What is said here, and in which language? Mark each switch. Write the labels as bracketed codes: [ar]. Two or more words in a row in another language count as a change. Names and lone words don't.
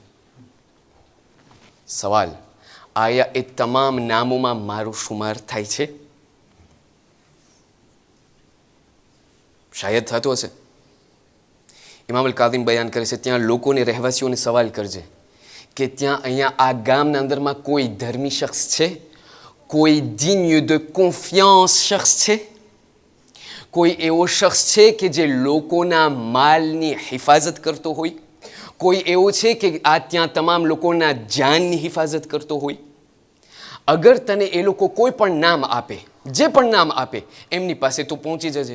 [gu] સવાલ આયા એ તમામ નામોમાં મારો શુમાર થાય છે? શાયદ થતો હશે. ઇમામ અલ કાદિમ બયાન કરે છે, ત્યાં લોકોને, રહેવાસીઓને સવાલ કરજે કે ત્યાં અહીંયા આ ગામના અંદરમાં કોઈ ધર્મી શખ્સ છે, કોઈ [fr] digne de confiance [gu] શખ્સ છે, કોઈ એવો શખ્સ છે કે જે લોકોના માલની હિફાજત કરતો હોય, કોઈ એવો છે કે આ ત્યાં તમામ લોકોના જાનની હિફાજત કરતો હોય. અગર તને એ લોકો કોઈ પણ નામ આપે, જે પણ નામ આપે, એમની પાસે તું પહોંચી જજે.